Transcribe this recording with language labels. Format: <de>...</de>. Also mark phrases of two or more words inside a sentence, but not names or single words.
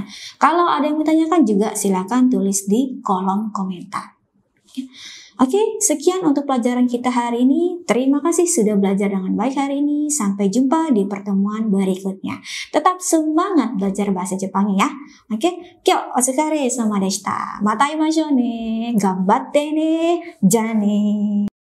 <id>Kalau ada yang ditanyakan juga silakan tulis di kolom komentar. Oke, sekian untuk pelajaran kita hari ini. Terima kasih sudah belajar dengan baik hari ini. Sampai jumpa di pertemuan berikutnya. Tetap semangat belajar bahasa Jepang ya. Oke,</id> <ja>今日お疲れ様でした. また会いましょうね。頑張ってね。じゃね.</ja>